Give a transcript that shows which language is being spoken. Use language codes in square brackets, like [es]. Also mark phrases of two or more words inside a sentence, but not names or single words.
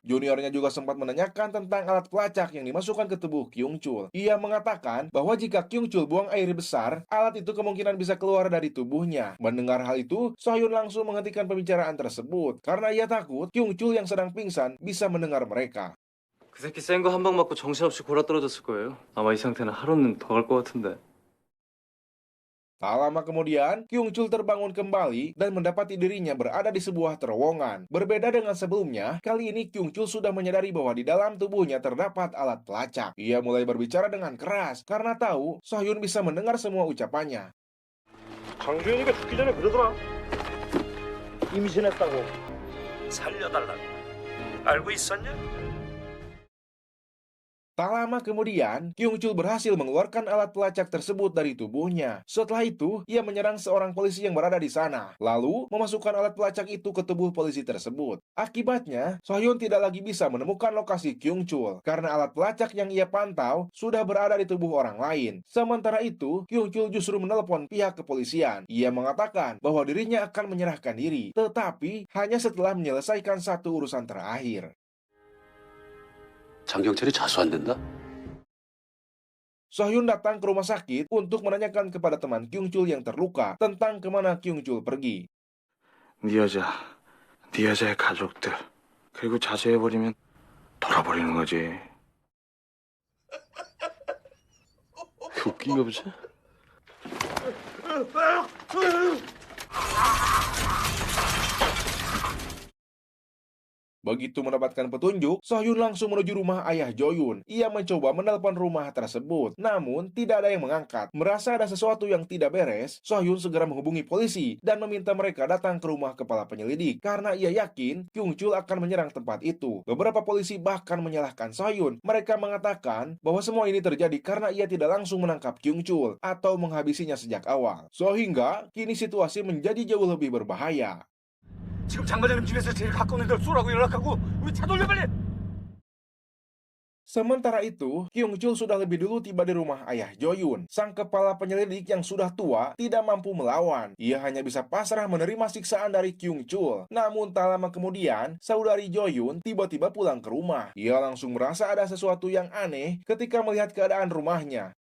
[id] Juniornya juga sempat menanyakan tentang alat pelacak yang dimasukkan ke tubuh Kyung Chul. Ia mengatakan bahwa jika Kyung Chul buang air besar, alat itu kemungkinan bisa keluar dari tubuhnya. Mendengar hal itu, Sohyun langsung menghentikan pembicaraan tersebut karena ia takut Kyung Chul yang sedang pingsan bisa mendengar mereka. [ko] 그 새끼 센 거 한 방 맞고 정신없이 골아떨어졌을 거예요. 아마 이 상태는 하루는 더 갈 것 같은데. [id] Tak lama kemudian, Kyung Chul terbangun kembali dan mendapati dirinya berada di sebuah terowongan. Berbeda dengan sebelumnya, kali ini Kyung Chul sudah menyadari bahwa di dalam tubuhnya terdapat alat pelacak. Ia mulai berbicara dengan keras karena tahu Sohyun bisa mendengar semua ucapannya. [ko] 장주현이가 죽기 전에 그러더라. 임신했다고. 살려달라고. 알고 있었냐? [id] Tak lama kemudian, Kyung Chul berhasil mengeluarkan alat pelacak tersebut dari tubuhnya. Setelah itu, ia menyerang seorang polisi yang berada di sana, lalu memasukkan alat pelacak itu ke tubuh polisi tersebut. Akibatnya, Sohyun tidak lagi bisa menemukan lokasi Kyung Chul, karena alat pelacak yang ia pantau sudah berada di tubuh orang lain. Sementara itu, Kyung Chul justru menelepon pihak kepolisian. Ia mengatakan bahwa dirinya akan menyerahkan diri, tetapi hanya setelah menyelesaikan satu urusan terakhir. [ko] 장경철이 자수 안 된다? [id] Sohyun datang ke rumah sakit untuk menanyakan kepada teman Kyung Chul yang terluka tentang kemana Kyung Chul pergi. [ko] 네 여자의 가족들, 그리고 자수해버리면 돌아버리는 거지. 웃긴 거 보지? [id] Begitu mendapatkan petunjuk, Sohyun langsung menuju rumah ayah Joyun. Ia mencoba menelpon rumah tersebut, namun tidak ada yang mengangkat. Merasa ada sesuatu yang tidak beres, Sohyun segera menghubungi polisi dan meminta mereka datang ke rumah kepala penyelidik karena ia yakin Kyung Chul akan menyerang tempat itu. Beberapa polisi bahkan menyalahkan Sohyun. Mereka mengatakan bahwa semua ini terjadi karena ia tidak langsung menangkap Kyung Chul atau menghabisinya sejak awal. Sehingga kini situasi menjadi jauh lebih berbahaya. [ko] 지금 장 과장님 집에서 제일 가까운 애들 쏘라고 연락하고 우리 차 돌려 빨리! [id] Sementara itu, Kyung Chul sudah lebih dulu tiba di rumah ayah Jo-yoon. Sang kepala penyelidik yang sudah tua tidak mampu melawan. Ia hanya bisa pasrah menerima siksaan dari Kyung Chul. Namun tak lama kemudian, saudari Jo-yoon tiba-tiba pulang ke rumah. Ia langsung merasa ada sesuatu yang aneh ketika melihat keadaan rumahnya.